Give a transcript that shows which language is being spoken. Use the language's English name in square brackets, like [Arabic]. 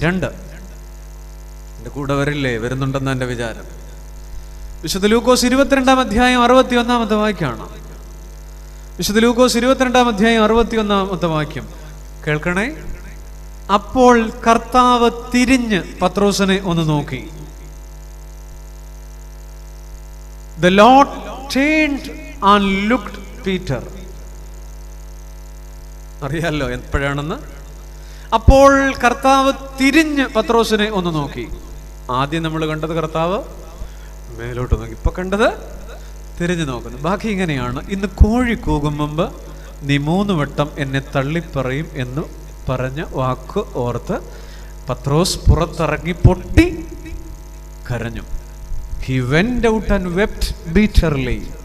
[Malayalam] 2, എൻ്റെ കൂടെ വരില്ലേ? വരുന്നുണ്ടെന്ന് എൻ്റെ വിചാരം. വിശുദ്ധ ലൂക്കോസ് 22-ാം അധ്യായം 61-ാമത്തെ വാക്യമാണ്. വിശുദ്ധ ലൂക്കോസ് 22-ാം അധ്യായം 61-ാമത്തെ വാക്യം കേൾക്കണേ. അപ്പോൾ കർത്താവ് തിരിഞ്ഞ് പത്രോസിനെ ഒന്ന് നോക്കി. [English] The Lord turned and looked Peter. [Malayalam] അറിയാലോ എപ്പോഴാണെന്ന്. അപ്പോൾ കർത്താവ് തിരിഞ്ഞ് പത്രോസിനെ ഒന്ന് നോക്കി. ആദ്യം നമ്മൾ കണ്ടത് കർത്താവ് മേലോട്ട് നോക്കി, ഇപ്പൊ കണ്ടത് തിരിഞ്ഞു നോക്കുന്നു. ബാക്കി ഇങ്ങനെയാണ്. ഇന്ന് കോഴി കൂകും മുമ്പ് നീ 3 വട്ടം എന്നെ തള്ളിപ്പറയും എന്ന് പറഞ്ഞ വാക്ക് ഓർത്ത് പത്രോസ് പുറത്തിറങ്ങി പൊട്ടി കരഞ്ഞു. [English] He went out and wept bitterly.